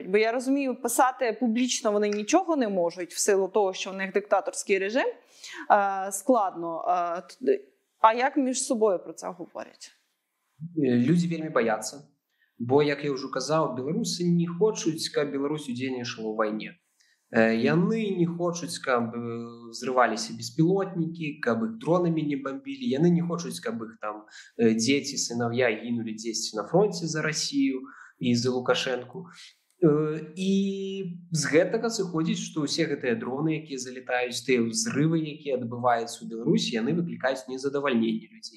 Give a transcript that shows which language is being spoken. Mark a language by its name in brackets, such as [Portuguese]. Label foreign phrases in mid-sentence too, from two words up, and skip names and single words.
[Ukrainian] Бо я розумію, писати публічно вони нічого не можуть в силу того, що в них диктаторський режим, складно. А як між собою про це говорять? Люди вельмі бояться. Бо, як я вже казав, білоруси не хочуть, [Belarusian] каб Білорусь удзельнічала ў вайне. Яны не хочуць, каб взрываліся беспілотнікі, каб іх дронамі не бомбілі. Яны не хочуць, каб іх там дзеці, сыновья гінулі дзесьці [Russian] на фронте за Россию [Belarusian] і за Лукашенку. І з гэтага сыходзіць, што ўсе гэтыя дроны, якія залетаюць, тыя ўзрывы, якія адбываюцца ў Беларусі, яны выклікаюць незадавальненне людзей.